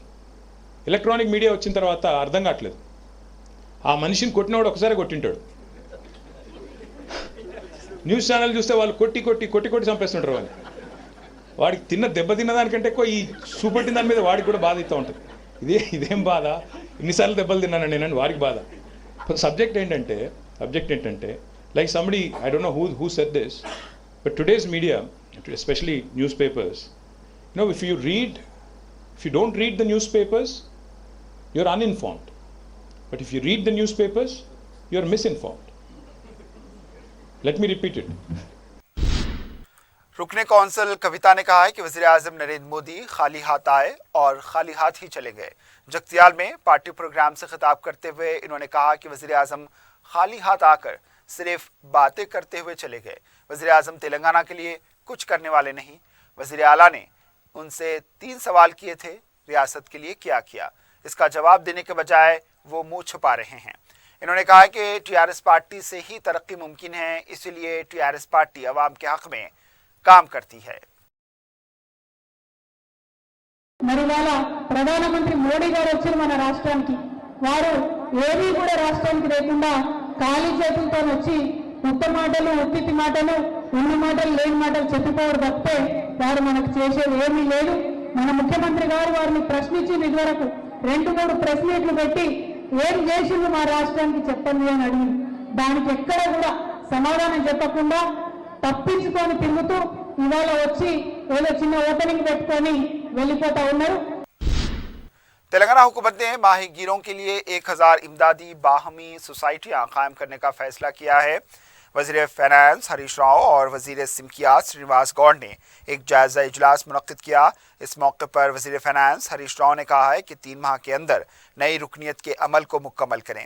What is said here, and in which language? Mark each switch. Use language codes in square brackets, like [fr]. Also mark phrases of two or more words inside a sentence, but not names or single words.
[en] electronic media [te] వచ్చిన తర్వాత అర్థం కావట్లేదు, ఆ మనిషిని కొట్టినవాడు ఒకసారి కొట్టింటాడు, [en] news channel [te] చూస్తే వాళ్ళు కొట్టి కొట్టి కొట్టి కొట్టి చంపేస్తుంటారు. వాళ్ళు వాడికి దెబ్బ తిన్నదానికంటే ఎక్కువ ఈ చూపెట్టిన దాని మీద వాడికి కూడా బాధ ఇస్తూ ఉంటుంది. ఇదేం బాధ, ఇన్నిసార్లు దెబ్బలు తిన్నాను నేనండి, వాడికి బాధ. సబ్జెక్ట్ ఏంటంటే [en] like somebody, I don't know who said this, but today's media, especially newspapers, if you don't read the newspapers, you're uninformed, but if you read the newspapers, you're misinformed. Let me repeat it. [ur] رکن کونسل کویتا نے کہا ہے کہ وزیر اعظم نریندر مودی خالی ہاتھ آئے اور خالی ہاتھ ہی چلے گئے. جگتیال میں [en] party program [ur] سے خطاب کرتے ہوئے انہوں نے کہا کہ وزیر اعظم خالی ہاتھ آ کر صرف باتیں کرتے ہوئے چلے گئے. وزیر اعظم تلنگانہ کے لیے کچھ کرنے والے نہیں۔ وزیر اعلیٰ نے ان سے 3 سوال کیے تھے، ریاست کے لیے کیا کیا. اس کا جواب دینے کے بجائے وہ منہ چھپا رہے ہیں. انہوں نے کہا کہ TRS پارٹی سے ہی ترقی ممکن ہے، اس لیے TRS پارٹی عوام کے حق میں کام کرتی ہے. [te] మరి వాళ్ళ ప్రధానమంత్రి మోడీ గారు వచ్చారు మన రాష్ట్రానికి. వారు ఏమీ కూడా రాష్ట్రానికి లేకుండా ఖాళీ చేతులతో వచ్చి ఉత్త మాటలు, ఉత్తితి మాటలు, ఉన్న మాటలు, లేని మాటలు చెప్పిపోవడం తప్పితే వారు మనకు చేసేది ఏమీ లేదు. మన ముఖ్యమంత్రి గారు వారిని ప్రశ్నించింది ఇదివరకు 2-3 [en] press meets [te] పెట్టి ఏం చేసింది మా రాష్ట్రానికి చెప్పండి అని అడిగింది. దానికి ఎక్కడ కూడా సమాధానం చెప్పకుండా తప్పించుకొని తిరుగుతూ ఇవాళ వచ్చి ఏదో చిన్న ఓపెనింగ్ పెట్టుకొని వెళ్ళిపోతా ఉన్నారు. [ur] تلنگانہ حکومت نے ماہی گیروں کے لیے 1000 امدادی باہمی سوسائٹیاں قائم کرنے کا فیصلہ کیا ہے. وزیر فائنانس ہریش راؤ اور وزیر سمکیات سرینواس گوڑ نے ایک جائزہ اجلاس منعقد کیا. اس موقع پر وزیر فائنانس ہریش راؤ نے کہا ہے کہ 3 ماہ کے اندر نئی رکنیت کے عمل کو مکمل کریں.